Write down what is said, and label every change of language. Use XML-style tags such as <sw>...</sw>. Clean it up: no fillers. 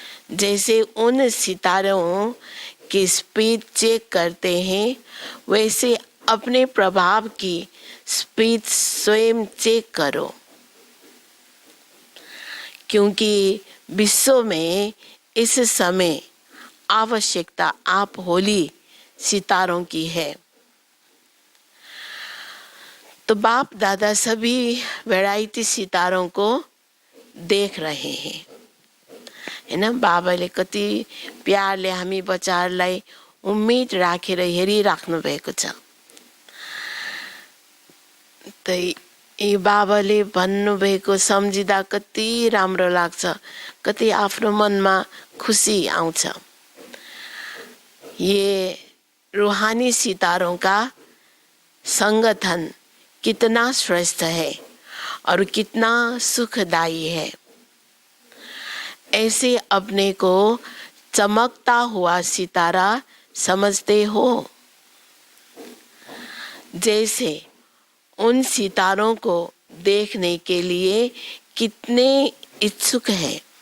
<hi>जैसे उन सितारों की स्पीड चेक करते हैं, वैसे अपने प्रभाव की स्पीड स्वयं चेक करो, क्योंकि विश्व में इस समय आवश्यकता आप होली सितारों की है। तो बाप दादा सभी वैरायटी सितारों को देख रहे हैं, है ना।</hi> <ne>बाबाले कति प्यारले हामी बच्चाहरूलाई उम्मीद राखेर हेरिराख्नु भएको छ। त यी बाबाले भन्नुभएको सम्झिँदा कति राम्रो लाग्छ, कति आफ्नो मनमा खुसी आउँछ।</ne> <hi>ये रूहानी सितारों का संगठन कितना श्रेष्ठ है और कितना सुखदायी है। ऐसे अपने को चमकता हुआ सितारा समझते हो, जैसे उन सितारों को देखने के लिए कितने इच्छुक हैं।</hi>